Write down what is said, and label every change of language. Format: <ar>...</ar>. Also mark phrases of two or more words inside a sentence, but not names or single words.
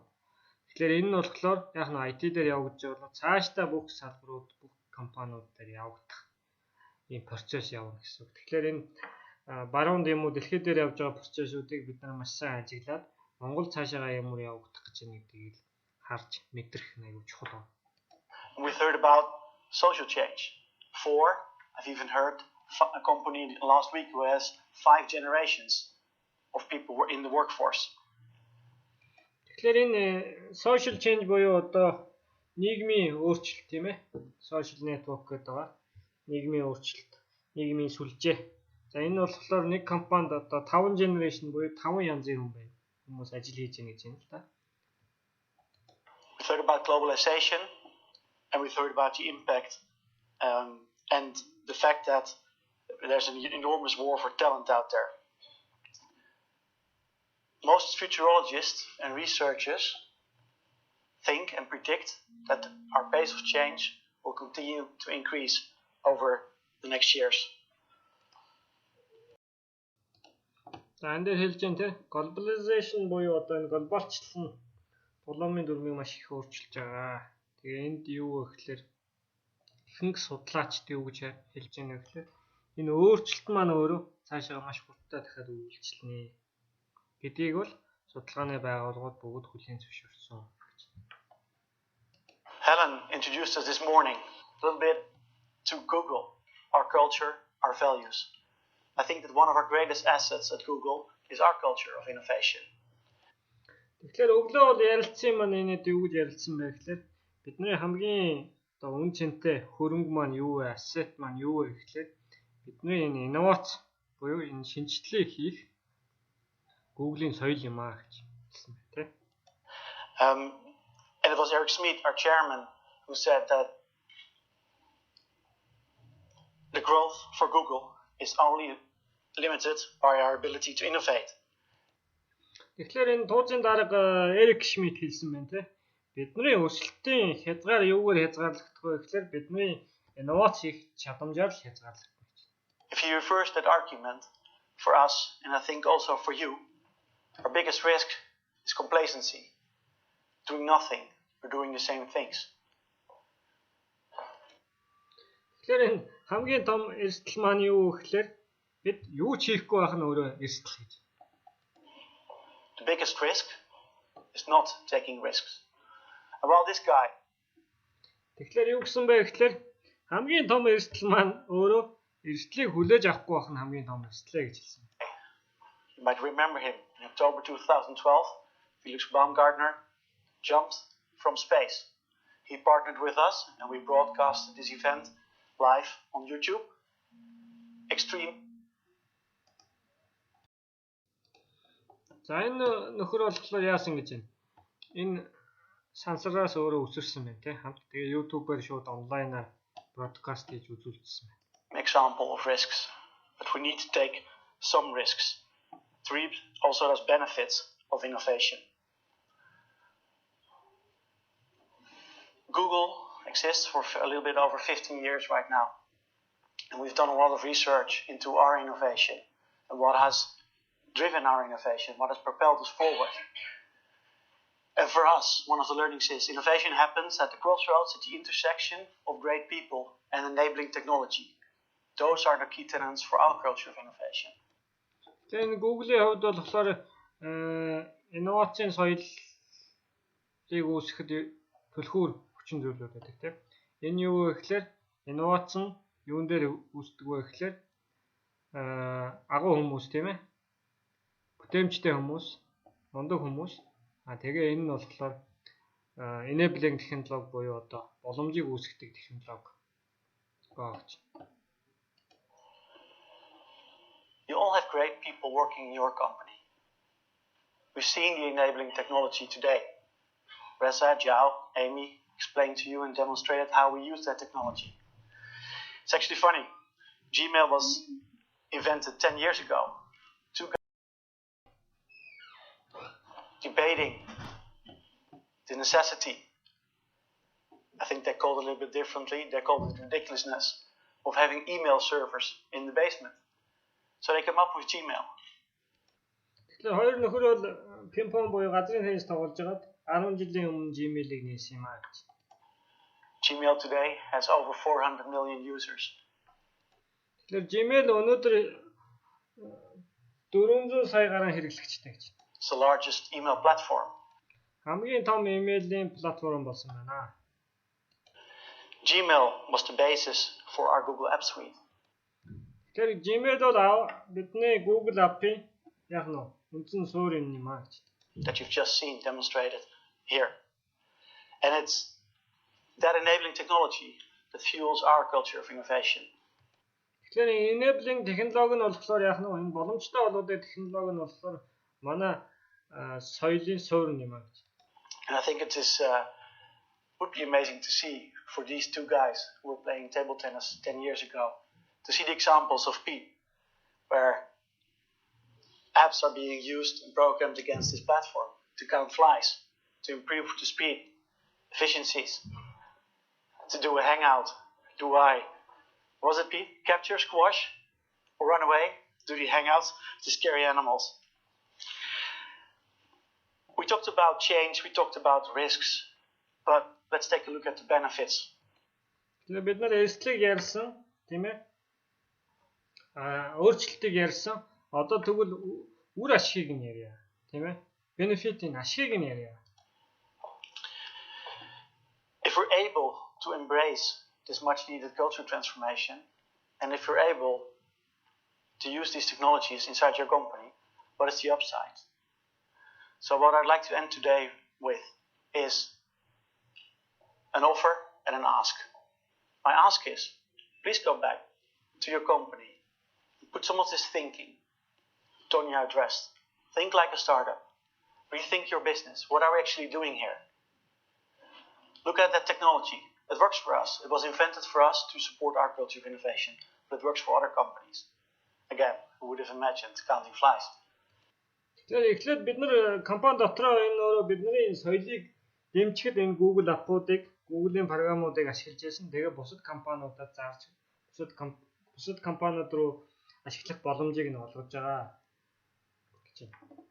<mn>Тэгэхээр энэ нь болохоор яг нь IT дээр явагдаж байгаа цаашдаа бүх салбарууд, бүх компаниуд дээр явагдах ийм процесс явна гэсэн үг. Тэгэхээр энэ баруун юм уу дэлхийд дээр явж байгаа процессүүдийг бид нар маш сайн ажиглаад Монгол цаашаа ямар явагдах гэж байна гэдгийг харж мэдрэх аюул чухал байна.</mn> <en>We heard about social change. I've even heard a company last week who has 5 generations of people in the workforce.</en> <mn>Тэгэхээр энэ</mn> <en>social change</en> <mn>буюу одоо нийгмийн өөрчлөлт тийм ээ.</mn> <en>Social network</en> <mn>гэдэг байгаа. Нийгмийн өөрчлөлт, нийгмийн сүлжээ. За энэ болохоор нэг компанид одоо 5 generation буюу 5 янзын хүн байна. Хүмүүс ажил хийж байгаа гэж байна л да.</mn> <en>We heard about globalization and we heard about the impact and the fact that there's an enormous war for talent out there. Most futurologists and researchers think and predict that our pace of change will continue to increase over the next years.</en> <mn>За энэ дээр хэлж байна те globalization буюу одоо энэ глобалчлал нь улаамын дүрмийг маш их өөрчилж байгаа. Тэгээ энд юу вэ гэхээр ихэнх судлаачд юу гэж хэлж байна вэ гэхээр энэ өөрчлөлт маань өөрөө цаашаа маш хурдтай дахиад үйлчлэнэ гэдгийг бол судалгааны байгууллагууд бүгд хүлээн зөвшөөрсөн гэж.</mn> <en>Helen introduced us this morning a little bit to Google, our culture, our values. I think that one of our greatest assets at Google is our culture of innovation.</en> <mn>Тэгэхээр өглөө бол ярилцсан маань энэд юу гэж ярилцсан бэ гэхээр бидний хамгийн одоо үн цэнтэй хөрөнгө маань юу вэ? Asset маань юу вэ гэхээр бидний энэ инновац буюу энэ шинжилгээ хийх Google-ийн соёл юм аа гэж хэлсэн байна, тийм.</mn> <en>And it was Eric Schmidt, our chairman, who said that the growth for Google is only limited by our ability to innovate.</en> <mn>Тэгэхээр энэ туузын дарга Эрик Шмидт хэлсэн байна, тийм. Бидний өсөлтийн хязгаар юугаар хязгаарлагдах вэ гэхээр бидний инновац хийх чадамжаар л хязгаарлагдах гэж.</mn> <en>If you reverse that argument for us, and I think also for you, our biggest risk is complacency, doing nothing or doing the same things.</en> <mn>Тэгэхээр энэ хамгийн том эрсдэл маань юу гэхээр бид юу ч хийхгүй байх нь өөрөө эрсдэл гэж.</mn> <en>The biggest risk is not taking risks. About this guy.</en> <mn>Тэгэхээр юу гэсэн бэ гэхээр хамгийн том эрсдэл маань өөрөө эрсдлийг хүлээж авахгүй байх нь хамгийн том эрсдэл гэж хэлсэн.</mn> <en>You might remember him in October 2012. Felix Baumgartner jumped from space. He partnered with us and we broadcasted this event live on YouTube. Extreme.</en> <mn>За энэ нөхөр болохоор яасан гэж байна. Энэ сансараас өөрөө үсэрсэн байна тийм хамт тэгээ YouTube-аар шууд онлайнаар broadcast хийж үзүүлсэн байна.</mn> <en>Example of risks, but we need to take some risks to reap also those benefits of innovation. Google exists for a little bit over 15 years right now, and we've done a lot of research into our innovation and what has driven our innovation, what has propelled us forward. And for us, one of the learnings is innovation happens at the crossroads, at the intersection of great people and enabling technology. Those are the key tenets for our culture of innovation.</en> <mn>Тэгээд Google-ийн хувьд болохоор инновацийн соёлыг үүсгэхэд төлхөр хүчин зүйлүүд байдаг тийм. Энэ юу вэ гэхээр инновац нь юун дээр үүсдэг вэ гэхээр агуу хүмүүс тийм ээ. Бүтээмжтэй хүмүүс, мундаг хүмүүс. Тэгээ энэ нь болохоор enabling технологи буюу одоо боломжийг үүсгэдэг технологи гэж.</mn> <en>You all have great people working in your company. We've seen the enabling technology today. Reza, Zhao, Amy explained to you and demonstrated how we use that technology. It's actually funny. Gmail was invented 10 years ago. Two guys debating the necessity. I think they called it a little bit differently. They called it ridiculousness of having email servers in the basement. So they came up with Gmail.</en> <mn>Тэгэхээр хоёр нөхөр бол пинг-понг буюу газрын теннис тоглож байгаад 10 жилийн өмнө Gmail-ийг нээсэн юм аа гэж.</mn> <en>Gmail today has over 400 million users.</en> <mn>Тэгэхээр Gmail өнөөдөр 400 сая гаруй хэрэглэгчтэй гэж.</mn> <en>It's the largest email platform.</en> <mn>Хамгийн том имэйлийн платформ болсон байна.</mn> <en>Gmail was the basis for our Google App Suite.</en> <mn>Тэгэхээр Gmail бол бидний Google App-ийн яг нь үндсэн суурь юм аа гэж.</mn> <en>That you've just seen demonstrated here. And it's that enabling technology that fuels our culture of innovation.</en> <mn>Тэгэхээр enabling технологи нь болохоор яг нь энэ боломжтой болоод технологи нь болохоор манай соёлын суурь юм аа гэж.</mn> <en>And I think it is would be amazing to see for these two guys who were playing table tennis 10 years ago to see the examples of Pete where apps are being used and programmed against this platform to count flies, to improve the speed, efficiencies, to do a hangout, was it Pete? Capture, squash, or run away, do the hangouts, to scary animals. We talked about change, we talked about risks, but let's take a look at the benefits.</en> <mn>Бид нар эрсдлийг ярьсан, тийм ээ? Өөрчлөлтийг ярьсан. Одоо тэгвэл үр ашгийг нь ярья, тийм ээ? Benefit-ийн ашгийг нь ярья.</mn> <en>If we're to embrace this much needed culture transformation, and if you're able to use these technologies inside your company, what is the upside? So what I'd like to end today with is an offer and an ask. My ask is, please go back to your company, put some of this thinking, Tonya addressed. Think like a startup. Rethink your business. What are we actually doing here? Look at that technology. It works for us. It was invented for us to support our culture of innovation, but it works for other companies. Again, who would have imagined counting flies?</en> <mn>Тэгэхээр эхлээд бид нар компани дотроо энэ өөрөө бидний соёлыг дэмжихэд энэ Google аппуудыг, Google-ийн програмуудыг ашиглаж байсан. Тэгээ бусад компаниудад зарж, бусад компаниуд руу ашиглах боломжийг нь олгож байгаа гэж байна.</mn>